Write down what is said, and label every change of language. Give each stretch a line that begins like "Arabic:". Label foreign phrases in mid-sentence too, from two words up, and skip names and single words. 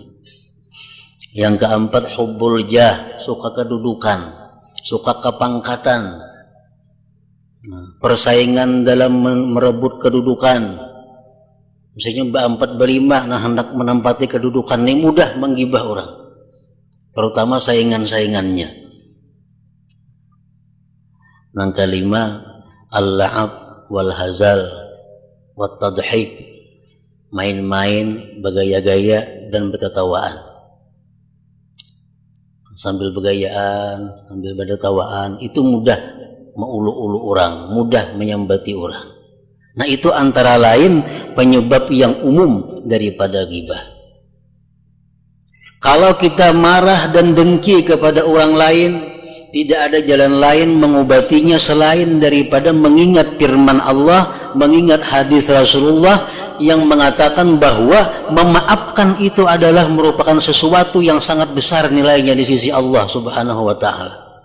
Indonesian: Yang keempat,
Arabic: حب الجاه,
Indonesian: suka kedudukan, suka kepangkatan, persaingan dalam merebut kedudukan. Misalnya Mbak 4 berlima, nah hendak menempati kedudukan, ini mudah menggibah orang, terutama saingan-saingannya. Yang kelima,
Arabic: اللعب والهزل والتضحيك,
Indonesian: main-main, bergaya-gaya dan bertetawaan. Sambil bergayaan, sambil bertetawaan, itu mudah meulu-ulu orang, mudah menyambati orang. Nah, itu antara lain penyebab yang umum daripada ghibah. Kalau kita marah dan dengki kepada orang lain, tidak ada jalan lain mengobatinya selain daripada mengingat firman Allah, mengingat hadis Rasulullah yang mengatakan bahwa memaafkan itu adalah merupakan sesuatu yang sangat besar nilainya di sisi
Arabic: الله سبحانه وتعالى.